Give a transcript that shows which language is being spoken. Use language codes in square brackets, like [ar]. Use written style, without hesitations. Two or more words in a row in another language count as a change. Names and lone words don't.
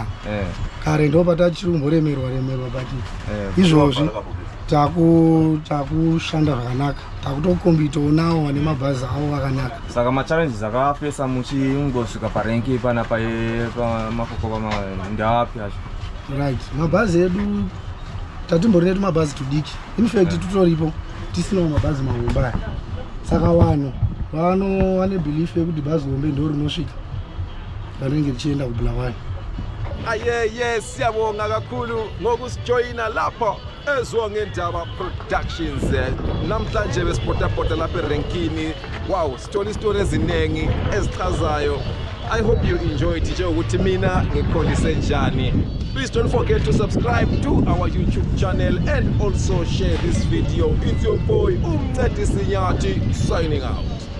[sn] Kare ndo patachirumboremerwa but izvozvi takushanda zvakanaka, takutokombitawo nawo vane mabhazi avo akanaka. Saka machallenges akafesa muchingosvika parenki panapa pamafoko ndeapi acho? Right, mabhazi edu tatimborina tumabhazi tudiki, [en] in fact [sn] tutoripo tisinawo mabhazi mahombe aya. Saka vanhu vane belief yekuti bhazi hombe ndo rinosvika vanenge richienda kuBulawayo. [nd] Siyabonga kakhulu ngokusijoyina lapho eZwongendaba Productions. Namhlanje besipotapota lapha erenkini. Wow, story ezinengi ezichazayo [en] I hope you enjoyed [nd] njengokuthi mina ngikholise njani. [en] Please don't forget to subscribe to our YouTube channel and also share this video. It's your boy Umncedisi Nyathi signing out.